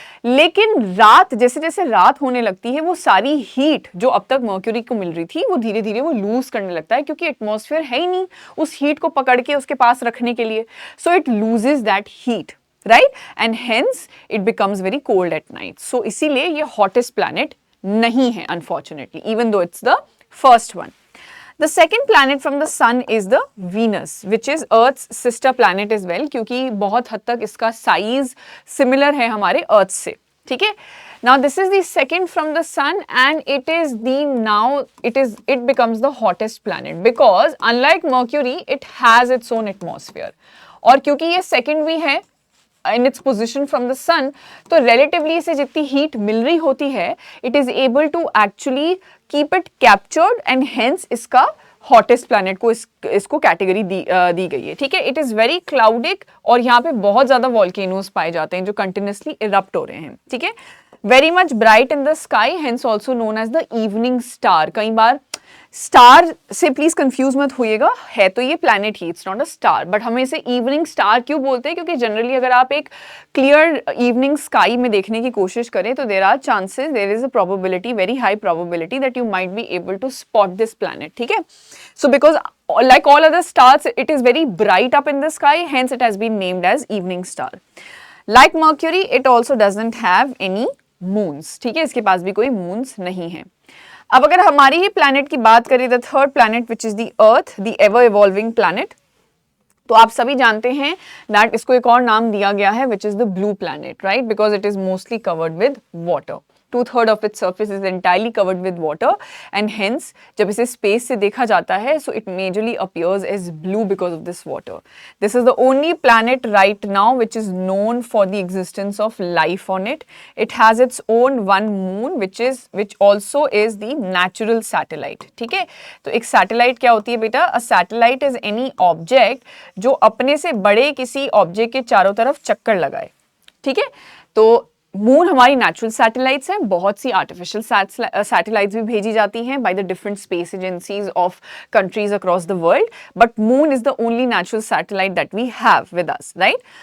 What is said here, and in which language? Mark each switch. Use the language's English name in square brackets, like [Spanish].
[Hindi] लेकिन रात जैसे जैसे रात होने लगती है वो सारी हीट जो अब तक मर्क्यूरी को मिल रही थी वो धीरे धीरे वो लूज करने लगता है, क्योंकि एटमॉस्फेयर है ही नहीं उस हीट को पकड़ के उसके पास रखने के लिए. [English] So it loses that heat, right, and hence it becomes very cold at night. [Hindi] सो इसीलिए ये हॉटेस्ट प्लैनेट नहीं है [English] unfortunately, even though it's the first one. The second planet from the sun is the Venus, which is Earth's sister planet as well, [Hindi] क्योंकि बहुत हद तक इसका size similar है हमारे अर्थ से. ठीक है, [English] now this is the second from the sun and it becomes the hottest planet because unlike Mercury it has its own atmosphere. [Hindi] और क्योंकि ये second भी है [English] in its position from the sun, [Hindi] तो relatively इसे जितनी heat मिल रही होती है [English] it is able to actually keep it captured and hence [Hindi] इसका hottest planet को इसको कैटेगरी दी गई है. ठीक है, [English] it is very cloudic [Hindi] और यहाँ पे बहुत ज़्यादा volcanoes पाए जाते हैं जो continuously erupt हो रहे हैं. ठीक है, [English] very much bright in the sky, hence also known as the evening star. [Hindi] कई बार स्टार से प्लीज कंफ्यूज मत होइएगा, है तो ये planet he, it's not a star, but हम इसे इवनिंग स्टार क्यों बोलते हैं, क्योंकि जनरली अगर आप एक क्लियर इवनिंग स्काई में देखने की कोशिश करें तो [English] There are chances, there is a probability, very high probability that you might be able to spot this planet. ठीक है, so because like all other stars it is very bright up in the sky, hence it has been named as evening star. Like Mercury it also doesn't have any moons. [Hindi] ठीक है, इसके पास भी कोई moons नहीं है. अब अगर हमारी ही प्लैनेट की बात करें, [English] the third planet which is the earth, the ever evolving planet, [Hindi] तो आप सभी जानते हैं दैट इसको एक और नाम दिया गया है [English] Which is the blue planet, right, because it is mostly covered with water. 2/3 of its surface is entirely covered with water and hence [Hindi] जब इसे [English] space [Hindi] से देखा जाता है [English] so it majorly appears as blue because of this water. This is the only planet right now which is known for the existence of life on it. It has its own one moon which also is the natural satellite. [Hindi] ठीक है, तो एक satellite क्या होती है बेटा? [English] A satellite is any object [Hindi] जो अपने से बड़े किसी ऑब्जेक्ट के चारों तरफ चक्कर लगाए. ठीक है, तो मून हमारी नेचुरल सैटेलाइट्स हैं, बहुत सी आर्टिफिशियल सैटेलाइट्स भी भेजी जाती हैं [English] by the different space agencies of countries across the world, but moon is the only natural satellite that we have with us, [Hindi] right.